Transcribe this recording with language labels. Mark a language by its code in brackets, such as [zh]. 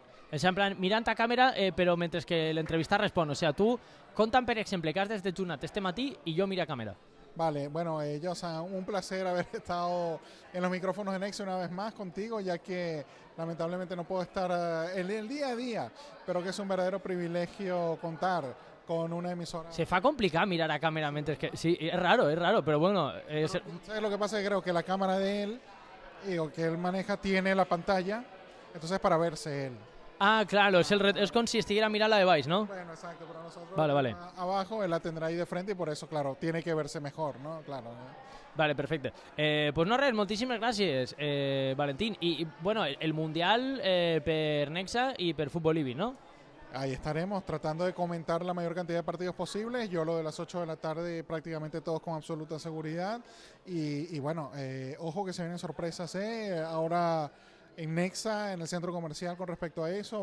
[ca] És en plan, mirant a càmera, però mentre que l'entrevista respon. O sigui, tu, conta'm, per exemple, que has desdejunat este matí i jo miro a càmera. [es] Vale, bueno, Josa, un placer haber estado en los micrófonos de Nexa una vez más contigo, ya que lamentablemente no puedo estar en el día a día, pero que es un verdadero privilegio contar con una emisora. [ca] Se fa complicat mirar a cámara mentre que... [es] Sí, es raro, pero bueno... ¿Sabes lo que pasa? Que creo que la cámara de él, o que él maneja, tiene la pantalla, entonces para verse él. [ca] Ah, claro, es com si estiguera mirant la de baix, ¿no? [es] Bueno, exacto, pero nosotros Vale. abajo, él la tendrá ahí de frente y por eso, claro, tiene que verse mejor, ¿no? Claro. [ca] Vale, perfecte. Pues no res, moltíssimes gràcies, Valentín. I bueno, el Mundial per Nexa i per Futbol Living, ¿no? [es] Ahí estaremos tratando de comentar la mayor cantidad de partidos posibles. Yo lo de las 8 de la tarde prácticamente todos con absoluta seguridad. Y bueno, ojo que se vienen sorpresas, ahora en Nexa, en el centro comercial con respecto a eso.